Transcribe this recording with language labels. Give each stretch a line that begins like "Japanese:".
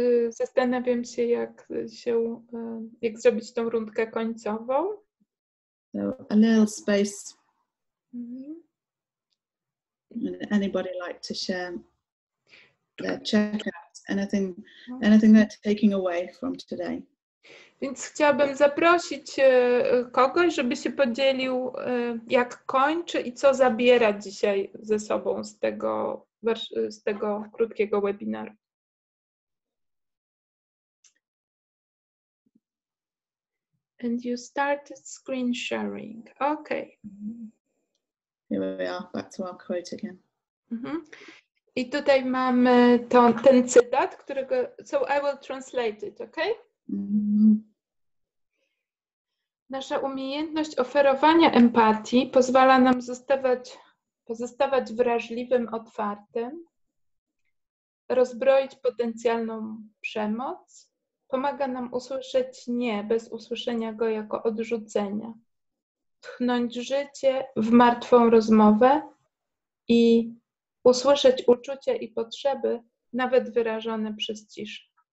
Polish: Zastanawiam się, jak zrobić tą rundkę końcową.
English: So a little space. Anybody like to share their checkout? Anything they're taking away from today?
Polish: Więc chciałabym zaprosić kogoś, żeby się podzielił, jak kończy i co zabiera dzisiaj ze sobą z tego krótkiego webinaru.
English: And you started screen sharing. Okay. Here we are, back to our quote again.
Polish: I tutaj mamy ten cytat, którego...
English: So I will translate it, okay?
Polish: Nasza umiejętność oferowania empatii pozwala nam pozostawać wrażliwym, otwartym, rozbroić potencjalną przemoc, pomaga nam usłyszeć nie bez usłyszenia go jako odrzucenia, tchnąć życie w martwą rozmowę i usłyszeć uczucia i potrzeby, nawet wyrażone przez ciszę.